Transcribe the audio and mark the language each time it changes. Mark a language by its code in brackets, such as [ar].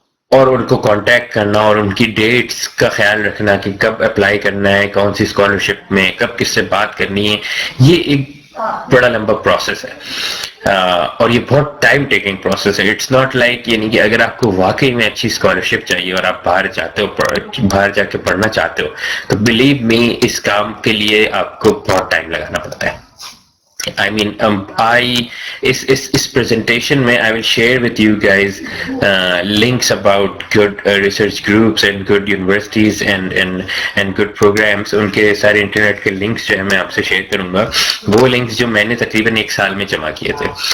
[hi] और उनको कांटेक्ट करना और उनकी डेट्स का ख्याल रखना कि कब अप्लाई करना है, कौन सी स्कॉलरशिप में, कब किससे बात करनी है, ये एक बड़ा लंबा प्रोसेस है और ये बहुत टाइम टेकिंग प्रोसेस है. [en] it's not like, [hi] यानी कि अगर आपको वाकई में अच्छी स्कॉलरशिप चाहिए और आप बाहर जाके पढ़ना चाहते हो तो [en] believe me, [hi] इस काम के लिए आपको बहुत टाइम लगाना पड़ता है. [en] I mean, [hi] इस presentation में [en] I will share with you guys links about good research groups and good universities and good programs. [hi] उनके सारे इंटरनेट के लिंक्स जो है मैं आपसे शेयर करूंगा. वो लिंक्स जो मैंने तकरीबन 1 साल में जमा किए थे.